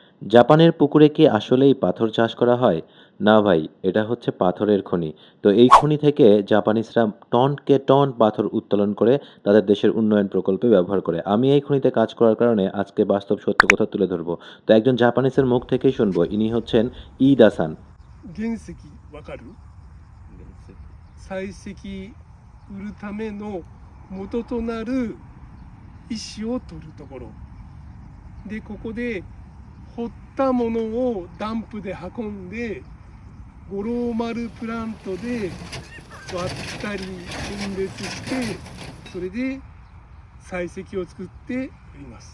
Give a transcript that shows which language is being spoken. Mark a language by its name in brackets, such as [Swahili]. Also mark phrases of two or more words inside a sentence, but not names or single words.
[Bangla] জাপানের পুকুরে কি আসলেই পাথর চাষ করা হয়? না ভাই, এটা হচ্ছে পাথরের খনি। তো এই খনি থেকে জাপানিজরা টনকে টন পাথর উত্তোলন করে তাদের দেশের উন্নয়ন প্রকল্পে ব্যবহার করে। আমি এই খনিতে কাজ করার কারণে আজকে বাস্তব সত্য কথা তুলে ধরবো। তো একজন জাপানিজের মুখ থেকেই শুনবো। ইনি হচ্ছেন ইদা-সান। [Japanese] 原石わかる？採石売るための元となる石を取るところで、ここで掘ったものをダンプで運んで五郎丸プラントで割ったり分別して、それで採石を作って売ります。